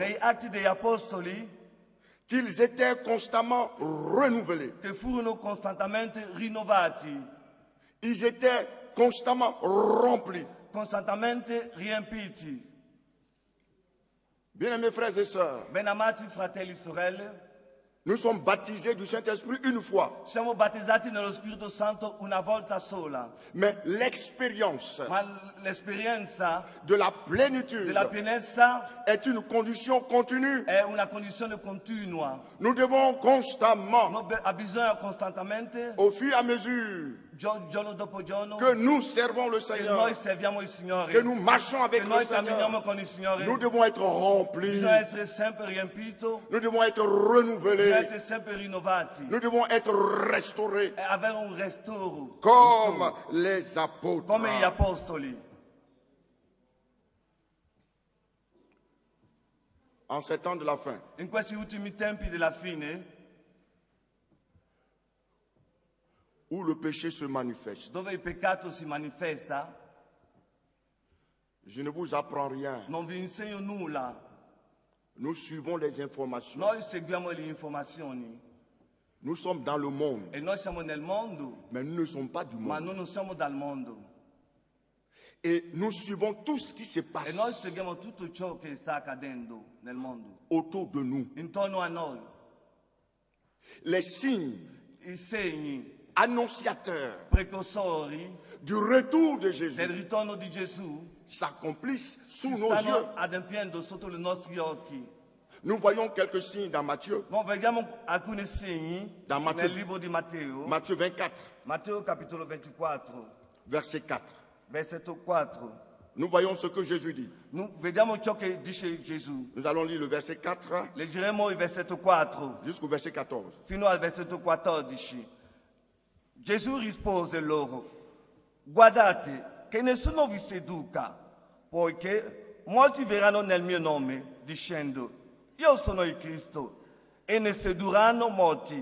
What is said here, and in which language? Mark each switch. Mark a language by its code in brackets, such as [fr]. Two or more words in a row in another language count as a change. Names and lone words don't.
[it] nei Atti degli Apostoli [fr] qu'ils étaient constamment renouvelés. [it] che furono costantemente rinnovati, [fr] Ils étaient constamment remplis. [it] costantemente riempiti. [fr] Bien-aimés frères et sœurs, [it] Benamati fratelli e sorelle, [fr] nous sommes baptisés du Saint-Esprit une fois, [it] siamo battezzati nello Spirito Santo una volta sola, [fr] mais l'expérience [it] ma l'esperienza [fr] de la plénitude [it] della pienezza [fr] est une condition continue. [it] è una condizione continua. [fr] Nous devons constamment, [it] Noi ha bisogno costantemente, [fr] au fur et à mesure [it] giorno dopo giorno, [fr] que nous servons le [it] che [fr] Seigneur, [it] noi serviamo il Signore, [fr] que nous marchons avec [it] che [fr] le [it] noi [fr] Seigneur, [it] camminiamo con il Signore. [fr] nous devons être remplis, [it] Bisogna essere sempre riempito, [fr] nous devons être [it] bisogna [fr] renouvelés, [it] essere sempre rinnovati [fr] nous devons être restaurés [it] e avere un restauro [fr] comme les apôtres. [it] come gli apostoli. [fr] En ces temps de la fin, [it] In questi ultimi tempi della fine, [fr] où le péché se manifeste, [it] dove il peccato si manifesta, [fr] je ne vous apprends rien. [it] non vi insegno nulla. [fr] Nous suivons les informations. [it] Noi seguiamo le informazioni [fr] Nous sommes dans le monde, [it] e noi siamo nel mondo, [fr] mais nous ne sommes pas du [it] ma [fr] monde. [it] noi non siamo dal mondo. [fr] Et nous suivons tout ce qui se [it] E [fr] passe [it] noi seguiamo tutto ciò che sta accadendo nel mondo, [fr] autour de nous. [it] intorno a noi. [fr] Les signes [it] I segni [fr] annonciateurs [it] precursori [fr] du retour de [it] del [fr] Jésus [it] ritorno di Gesù [fr] s'accomplissent [it] si [fr] sous nos yeux. [it] stanno adempiendo sotto i nostri occhi. [fr] Nous voyons quelques signes dans Matthieu, [it] Noi vediamo alcuni segni Da Matteo. nel libro di Matteo, [fr] Matthieu 24, [it] Matteo capitolo 24, [fr] verset 4. [it] versetto 4. [fr] Nous voyons ce que Jésus dit. [it] Noi vediamo ciò che dice Gesù. [fr] Nous allons lire le verset 4 [it] Leggeremo il versetto 4 [fr] jusqu'au verset 14. [it] fino al versetto 14. Gesù rispose loro: guardate che nessuno vi seduca, poiché molti verranno nel mio nome dicendo: io sono il Cristo, e ne sedurranno molti.